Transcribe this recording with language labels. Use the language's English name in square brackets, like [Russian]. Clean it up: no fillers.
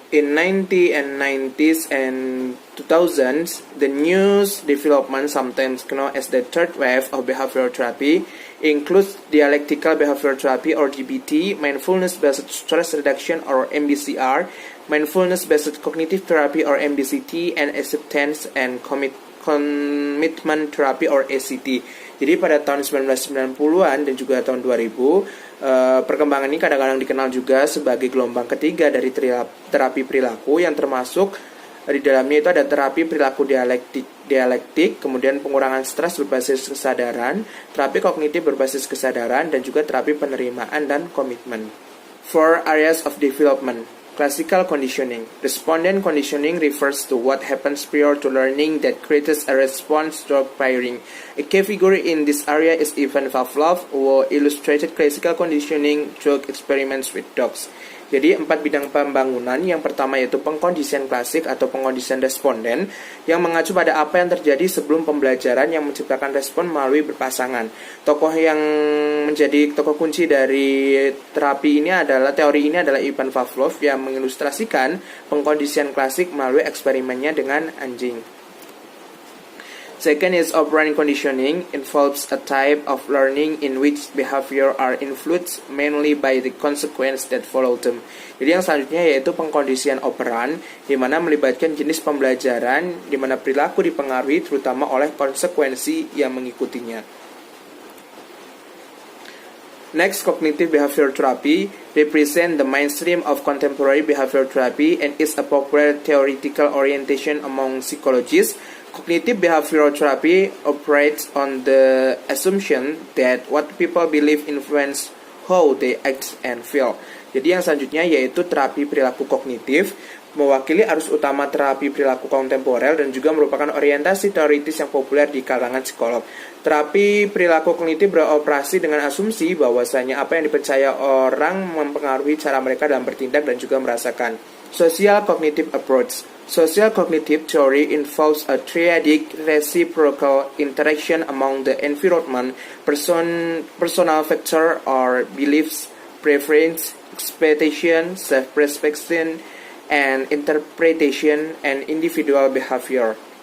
[English] In 1990s and 2000s, the new development, sometimes known as the third wave of behavioral therapy, includes dialectical behavioral therapy or DBT, mindfulness-based stress reduction or MBCR, mindfulness-based cognitive therapy or MBCT, and acceptance and commitment therapy or ACT. [Indonesian] Jadi pada tahun 1990-an dan juga tahun 2000, perkembangan ini kadang-kadang dikenal juga sebagai gelombang ketiga dari terapi perilaku, yang termasuk di dalamnya itu ada terapi perilaku dialektik, kemudian pengurangan stres berbasis kesadaran, terapi kognitif berbasis kesadaran, dan juga terapi penerimaan dan komitmen. [English] 4 areas of development. Classical conditioning. Respondent conditioning refers to what happens prior to learning that creates a response to firing. A key figure in this area is Ivan Pavlov, who illustrated classical conditioning through experiments with dogs. [Indonesian] Jadi 4 bidang pembangunan. Yang pertama yaitu pengkondisian klasik atau pengkondisian responden, yang mengacu pada apa yang terjadi sebelum pembelajaran yang menciptakan respon melalui berpasangan. Tokoh yang menjadi tokoh kunci dari teori ini adalah Ivan Pavlov, yang mengilustrasikan pengkondisian klasik melalui eksperimennya dengan anjing. [English] Second is operant conditioning, involves a type of learning in which behavior are influenced mainly by the consequence that follow them. [Indonesian] Jadi yang selanjutnya yaitu pengkondisian operan, di mana melibatkan jenis pembelajaran di mana perilaku dipengaruhi terutama oleh konsekuensi yang mengikutinya. [English] Next, cognitive behavioral therapy represents the mainstream of contemporary behavioral therapy and is a popular theoretical orientation among psychologists. Cognitive behavioral therapy operates on the assumption that what people believe influence how they act and feel. [Indonesian] Jadi yang selanjutnya yaitu terapi perilaku kognitif, mewakili arus utama terapi perilaku kontemporer dan juga merupakan orientasi teoritis yang populer di kalangan psikolog. Terapi perilaku kognitif beroperasi dengan asumsi bahwasanya apa yang dipercaya orang mempengaruhi cara mereka dalam bertindak dan juga merasakan. [English] Social cognitive approach. Social cognitive theory involves a triadic reciprocal interaction among the environment, personal factor or beliefs, preference, expectation, self-perception, and interpretation, and individual behavior.